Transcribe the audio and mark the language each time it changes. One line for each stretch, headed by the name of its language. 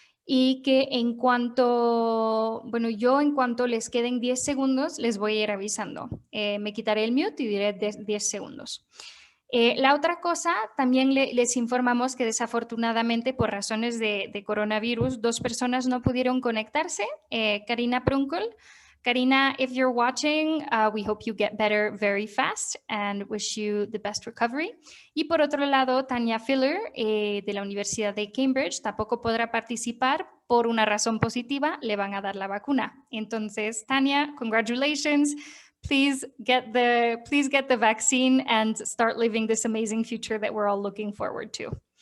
Spanish: Y que en cuanto les queden 10 segundos, les voy a ir avisando. Me quitaré el mute y diré 10 segundos. La otra cosa, también les informamos que desafortunadamente por razones de coronavirus, 2 personas no pudieron conectarse. Karina Prunkel.
English: Karina, if you're watching, we hope you get better very fast and wish you the best recovery.
Spanish: Y por otro lado, Tanya Filler, de la Universidad de Cambridge, tampoco podrá participar por una razón positiva, le van a dar la vacuna. Entonces, Tanya,
English: congratulations. Please get the vaccine and start living this amazing future that we're all looking forward to.